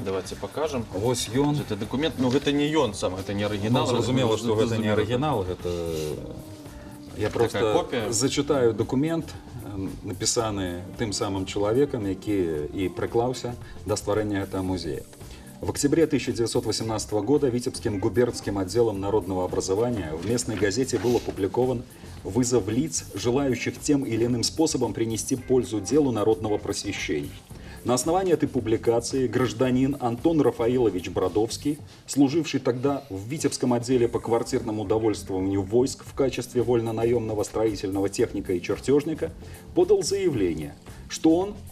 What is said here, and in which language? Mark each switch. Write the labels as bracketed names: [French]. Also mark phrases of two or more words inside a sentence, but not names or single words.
[Russian] Давайте покажем. [Belarusian] Вось ён. Гэта дакумент, но гэта не ён сам, гэта не арыгінал. Зразумела, што гэта не арыгінал, гэта... Я проста зачытаю дакумент, напісаны тым самым чалавекам, які і прыклаўся да стварэння гэтага музея. [Russian] В октябре 1918 года Витебским губернским отделом народного образования в местной газете был опубликован вызов лиц, желающих тем или иным способом принести пользу делу народного просвещения. На основании этой публикации гражданин Антон Рафаилович Бродовский, служивший тогда в Витебском отделе по квартирному довольствованию войск в качестве вольно-наемного строительного техника и чертежника, подал заявление, что он